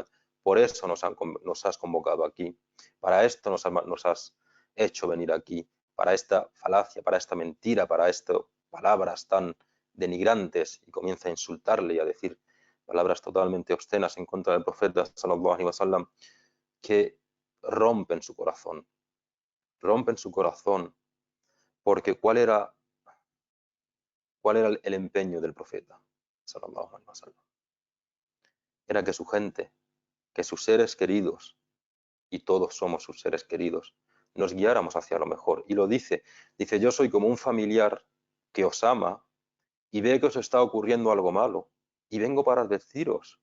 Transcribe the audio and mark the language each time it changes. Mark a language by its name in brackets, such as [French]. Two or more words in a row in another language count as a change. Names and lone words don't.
[Spanish] Por eso nos has convocado aquí, para esto nos has hecho venir aquí, para esta falacia, para esta mentira, para estas palabras tan denigrantes. Y comienza a insultarle y a decir palabras totalmente obscenas en contra del profeta [Arabic] صلى الله عليه وسلم, [Spanish] que rompen su corazón, porque ¿cuál era el empeño del profeta [Arabic] صلى الله عليه وسلم? [Spanish] Era que su gente, que sus seres queridos, y todos somos sus seres queridos, nos guiáramos hacia lo mejor. Y lo dice, yo soy como un familiar que os ama y ve que os está ocurriendo algo malo y vengo para advertiros.